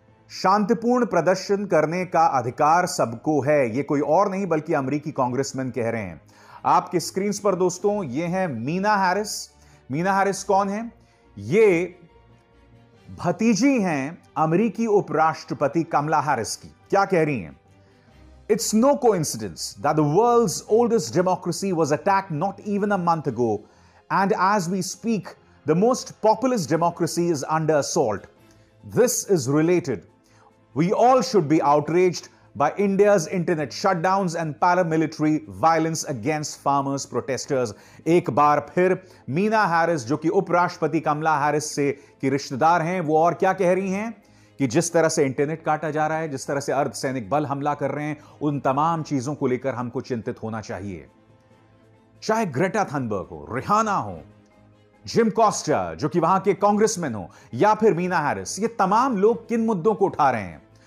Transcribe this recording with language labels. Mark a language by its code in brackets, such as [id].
[hi] शांतिपूर्ण प्रदर्शन करने का अधिकार सबको है, यह कोई और नहीं बल्कि अमेरिकी कांग्रेसमैन कह रहे हैं। आपके स्क्रीन पर दोस्तों ये है मीना हैरिस। मीना हैरिस कौन है? ये भतीजी हैं अमेरिकी उपराष्ट्रपति कमला हैरिस की। क्या कह रही हैं? [en] It's no coincidence that the world's oldest democracy was attacked not even a month ago And as we speak, the most populous democracy is under assault. This is related. We all should be outraged by India's internet shutdowns and paramilitary violence against farmers protesters. [hi] एक बार फिर Meena Harris, जो कि उपराष्ट्रपति कमला Harris से की रिश्तेदार हैं, वो और क्या कह रही हैं कि जिस तरह से इंटरनेट काटा जा रहा है, जिस तरह से अर्धसैनिक बल हमला कर रहे हैं, उन तमाम चीजों को लेकर हमको चिंतित होना चाहिए। चाहे ग्रेटा थनबर्ग हो, रिहाना हो, जिम कॉस्टा जो कि वहां के कांग्रेसमैन हो, या फिर मीना हैरिस, ये तमाम लोग किन मुद्दों को उठा रहे हैं?